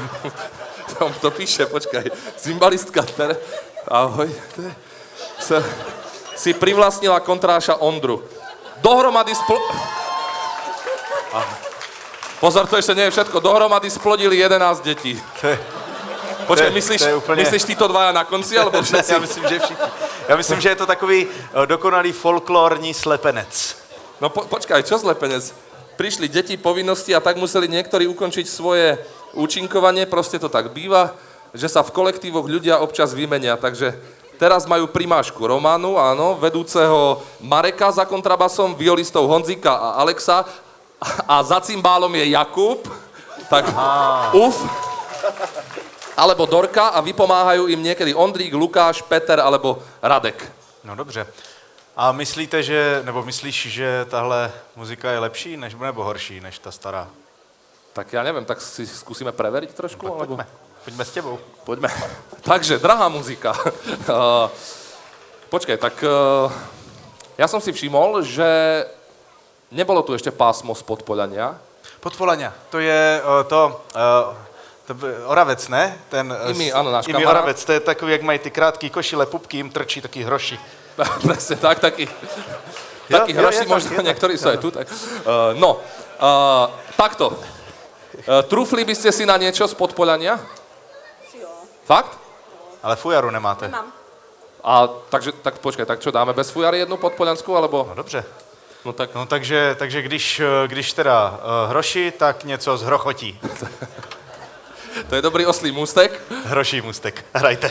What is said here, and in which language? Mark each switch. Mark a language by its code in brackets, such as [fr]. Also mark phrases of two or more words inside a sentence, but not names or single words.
[sk] To píše, počkaj. Cymbalistka Ahoj. Si privlastnila kontráša Ondru. Dohromady Pozor, to ešte nie je všetko. Dohromady splodili 11 detí. Počkaj, myslíš títo dvaja na konci, alebo všetci? [cs] Já myslím, že všichni. Já myslím, že je to takový dokonalý folklórní slepenec. [sk] No počkaj, čo slepenec? Prišli deti, povinnosti a tak museli niektorí ukončiť svoje účinkovanie, proste to tak býva, že sa v kolektívoch ľudia občas vymenia, takže teraz majú primášku Romanu, áno, vedúceho Mareka za kontrabasom, violistov Honzíka a Alexa a za cymbálom je Jakub, tak alebo Dorka a vypomáhajú im niekedy Ondrík, Lukáš, Peter alebo Radek. [cs] No dobře. A myslíš, že tahle muzika je lepší nebo horší než ta stará? [sk] Tak ja neviem, tak si skúsime preveriť trošku? No, poďme s tebou. Poďme. Takže, drahá muzika. Počkaj, tak ja som si všimol, že nebolo tu ešte pásmo z Podpoľania. [cs] Podpoľania, to je Oravec, ne? [sk] Áno, náš Imi kamarát. [cs] Oravec, to je takový, jak mají ty krátký košile, pupky, jim trčí [sk] taký hroši. Presne tak, taký hroši, možno niektorí sú aj tu. Tak. Takto. Trúfli by ste si na niečo z Podpoľania? [cs] Jo. Fakt? Ale fujaru nemáte. Nemám. [sk] Tak počkaj, tak čo, dáme bez fujary jednu podpoľanskú, alebo... [cs] No dobře. No Takže když teda hroši, tak něco z hrochotí. To je dobrý oslý můstek. Hroší můstek. Hrajte.